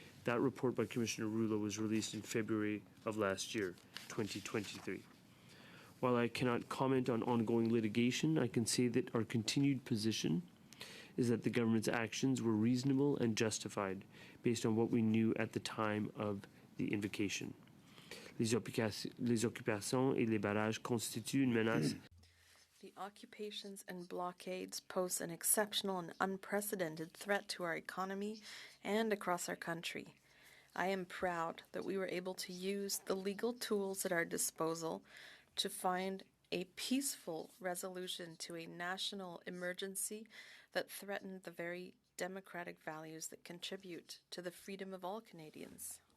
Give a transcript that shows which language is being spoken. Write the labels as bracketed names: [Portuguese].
[English] That report by Commissioner Rouleau was released in February of last year, 2023. While I cannot comment on ongoing litigation, I can say that our continued position is that the government's actions were reasonable and justified based on what we knew at the time of the invocation. [French] Les occupations et les barrages constituent une menace. [English] The occupations and blockades pose an exceptional and unprecedented threat to our economy and across our country. I am proud that we were able to use the legal tools at our disposal to find a peaceful resolution to a national emergency that threatened the very democratic values that contribute to the freedom of all Canadians.